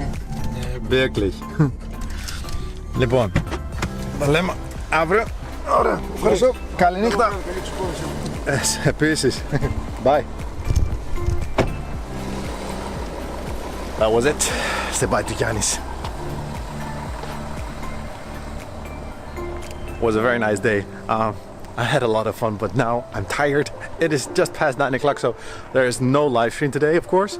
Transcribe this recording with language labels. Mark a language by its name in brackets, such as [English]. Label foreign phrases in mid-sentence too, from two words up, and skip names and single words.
[German] Wirklich. [Greek] Λοιπόν, τα λέμε αύριο. Ωραία, ευχαριστώ. Καληνύχτα. Επίσης. [English] Bye. That was it. Say bye to Giannis. It was a very nice day. I had a lot of fun, but now I'm tired. It is just past 9 o'clock, so there is no live stream today, of course.